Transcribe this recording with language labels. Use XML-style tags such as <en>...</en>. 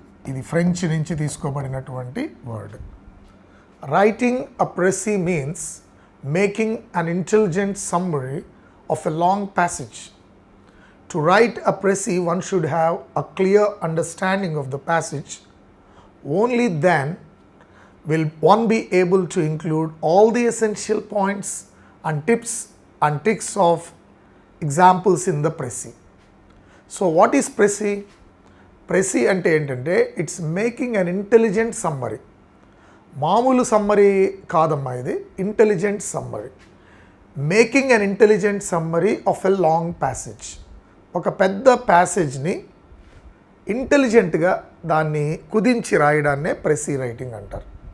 <te>ఇది ఫ్రెంచ్ నుంచి తీసుకోబడినటువంటి word.</te> <en>Writing a precis means making an intelligent summary of a long passage. To write a precis one should have a clear understanding of the passage. Only then will one be able to include all the essential points and tips and tricks of examples in the pressy. So what is pressy? Pressy</en> <te>ante entante</te> <en>it's making an intelligent summary.</en> <te>మామూలు summary కాదమ్మా ఇది, intelligent summary.</te> <en>Making an intelligent summary of a long passage.</en> <te>ఒక పెద్ద ప్యాసేజ్ని ఇంటెలిజెంట్గా దాన్ని కుదించి రాయడాన్నే ప్రెసీ writing అంటారు.</te>